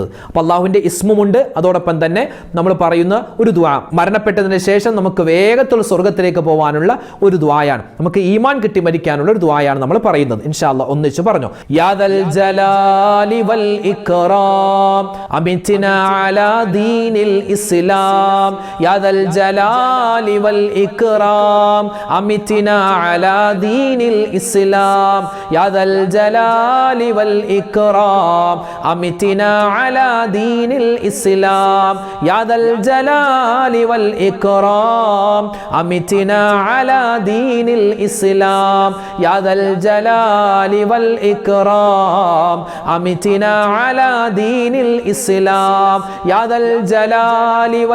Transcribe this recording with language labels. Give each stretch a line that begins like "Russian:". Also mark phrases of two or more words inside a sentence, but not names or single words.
Malayalam: അപ്പോൾ അള്ളാഹുവിൻ്റെ ഇസ്മുമുണ്ട്, അതോടൊപ്പം തന്നെ നമ്മൾ പറയുന്ന ഒരു ദുആ, മരണപ്പെട്ടതിന് ശേഷം നമുക്ക് വേഗത്തിൽ സ്വർഗത്തിലേക്ക് പോകാനുള്ള ഒരു ദുആയാണ്, നമുക്ക് ഈമാൻ കിട്ടി മരിക്കാനുള്ള ഒരു ദുആയാണ് നമ്മൾ പറയുന്നത്.
Arabic: إن شاء الله
Malayalam: ഒന്നിച്ച് പറഞ്ഞു.
Arabic: يا ذا الجلال والإكرام أمتنا على دين الإسلام يا ذا الجلال والإكرام أمتنا على دين الإسلام يا ذا الجلال والإكرام أمتنا على دين الإسلام يا ذا الجلال والإكرام أمتنا على دين الإسلام يا ذا الجلال والإكرام أمتنا على دين الإسلام يا ذا الجلال